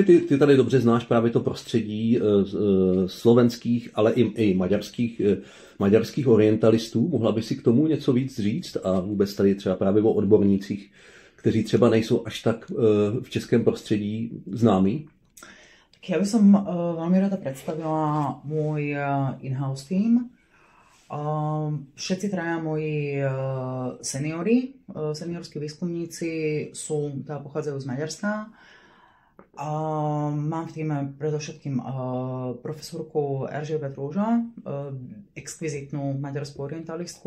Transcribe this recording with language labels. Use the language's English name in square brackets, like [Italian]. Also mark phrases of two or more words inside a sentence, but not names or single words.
[Czech] Ty tady dobře znáš právě to prostředí slovenských, ale i maďarských orientalistů. Mohla by si k tomu něco víc říct a vůbec tady třeba právě o odbornících, kteří třeba nejsou až tak v českém prostředí známí? [Slovak] Ja by som veľmi rada predstavila môj [English] in-house team. [Slovak] Všetci traja moji seniorskí výskumníci pochádzajú z Maďarska. Mám v týme predovšetkým profesorku Erzsébet Petrúža, exkvizitnú maďarskú orientalistku.